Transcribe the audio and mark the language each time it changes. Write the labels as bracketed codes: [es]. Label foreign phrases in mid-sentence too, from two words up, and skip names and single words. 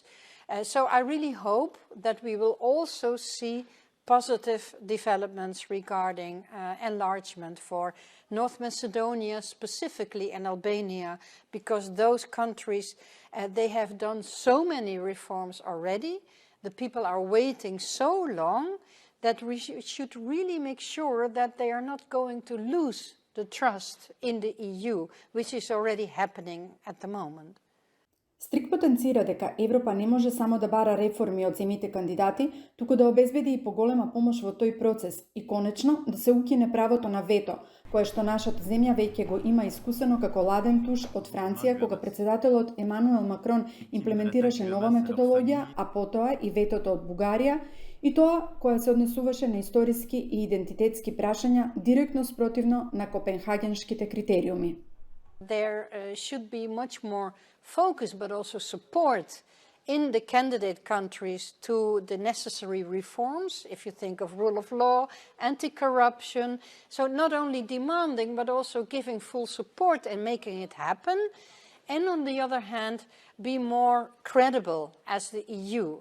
[en] So I really hope that we will also see positive developments regarding enlargement for North Macedonia specifically and Albania, because those countries, they have done so many reforms already. The people are waiting so long that we should really make sure that they are not going to lose the trust in the EU, which is already happening at the moment. [mk] Стрик потенцира дека Европа не може само да бара реформи од земјите кандидати, туку да обезбеди и поголема помош во тој процес и конечно да се укине правото на вето, кое што нашата земја веќе го има искусено како ладен туш од Франција, кога председателот Емануел Макрон имплементираше нова методологија, а потоа и ветото од Бугарија, и тоа која се однесуваше на историски и идентитетски прашања директно спротивно на копенхагенските критериуми. [en] There should be much more focus but also support in the candidate countries to the necessary reforms, if you think of rule of law, anti-corruption, so not only demanding but also giving full support and making it happen, and on the other hand be more credible as the EU.